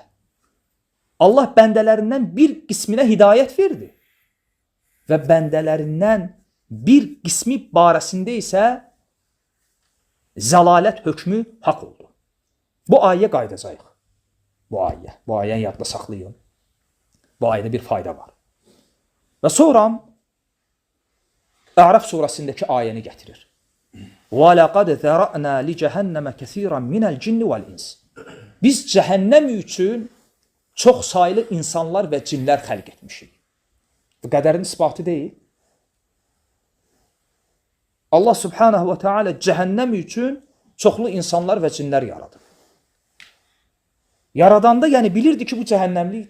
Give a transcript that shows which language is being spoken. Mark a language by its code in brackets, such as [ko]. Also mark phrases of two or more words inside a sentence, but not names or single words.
[az] Allah bəndələrindən bir qisminə hidayət verdi və bəndələrindən bir qismi barəsində isə zəlalət hökmü haqq oldu. Bu ayəyə qayıdacağıq. Bu ayəni yadda saxlayın. Bu ayədə bir fayda var. Və sonra Ərəf surəsindəki ayəni gətirir. [ar] وَلَقَدْ ذَرَأْنَا لِجَهَنَّمَ كَثِيرًا مِنَ الْجِنِّ وَالْإِنْسِ. [az] Biz cəhənnəm üçün çox saylı insanlar və cinlər xəlq etmişik. Bu qədərin isbatı deyil. Allah subhanahu və teala cəhənnəm üçün çoxlu insanlar və cinlər yaradır. Yaradanda yəni bilirdi ki, bu cəhənnəmlikdir.